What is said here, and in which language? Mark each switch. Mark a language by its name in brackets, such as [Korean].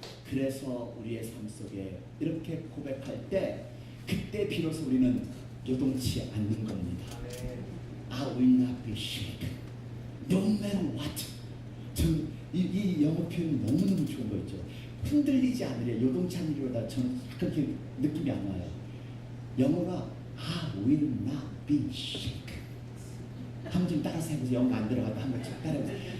[Korean] 그래서 우리의 삶 속에 이렇게 고백할 때, 그때 비로소 우리는 요동치 않는 겁니다. [English] I will not be shaken, no matter what. [Korean] 저는 이 영어 표현이 너무너무 좋은 거 있죠. 흔들리지 않으려, 요동치 않으려다 저는 그렇게 느낌이 안 와요. 영어가 [English] I will not be shaken. [Korean] 한번 좀 따라서 해보세요. 영어 안 들어가도 한번 좀 따라해보세요.